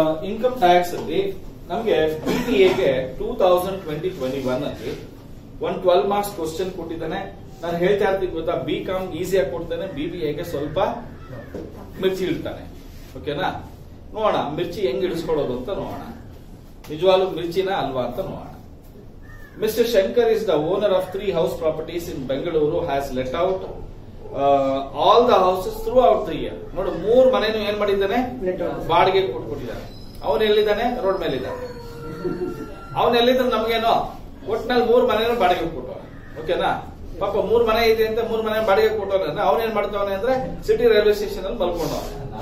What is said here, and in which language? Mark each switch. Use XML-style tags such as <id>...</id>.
<kn>Income tax ಅಲ್ಲಿ ನಮಗೆ ಬಿಬಿಎಗೆ 2020-21 ಅಲ್ಲಿ ಒಂದು 12 ಮಾರ್ಕ್ಸ್ ಕ್ವಶನ್ ಕೊಟ್ಟಿದ್ದಾನೆ. ನಾನು ಹೇಳ್ತಾ ಇರ್ತೀನಿ ಗೊತ್ತಾ, ಬಿಕಾಮ್ ಈಸಿಯಾಗಿ ಕೊಡ್ತಾನೆ, ಬಿಬಿಎಗೆ ಸ್ವಲ್ಪ ಮಿರ್ಚಿ ಇಡ್ತಾನೆ. ಓಕೆನಾ? ನೋಡೋಣ ಮಿರ್ಚಿ ಹೆಂಗ್ ಇಡಿಸ್ಕೊಳ್ಳೋದು ಅಂತ ನೋಡೋಣ. ನಿಜವಾಗ್ಲೂ ಮಿರ್ಚಿನ ಅಲ್ವಾ ಅಂತ ನೋಡೋಣ.</kn> <en>Mr. Shankar is the owner of 3 house properties in Bengaluru, has let out all the houses throughout the year.</en> <kn>ನೋಡು, 3 ಮನೆನೂ ಏನ್ ಮಾಡಿದ್ದಾನೆ, ಬಾಡಿಗೆ ಕೊಟ್ಬಿಟ್ಟಿದ್ದಾನೆ. ಅವನು ಎಲ್ಲಿದ್ದಾನೆ? ರೋಡ್ ಮೇಲೆ ಇದ್ದಾನೆ. ಅವನು ಎಲ್ಲಿದ್ರೆ ನಮ್ಗೇನೋ ಒಟ್ನಲ್ಲಿ 3 ಮನೆನೂ ಬಾಡಿಗೆ ಕೊಟ್ಟವನೆ. ಓಕೆನಾ? ಪಾಪ 3 ಮನೆ ಇದೆ ಅಂತ 3 ಮನೆ ಬಾಡಿಗೆ ಕೊಟ್ಟವನೆ. ಅವನೇನ್ ಮಾಡ್ತಾವನೆ ಅಂದ್ರೆ ಸಿಟಿ ರೈಲ್ವೆ ಸ್ಟೇಷನ್ ಅಲ್ಲಿ ಮಲ್ಕೊಂಡವನೆ.</kn>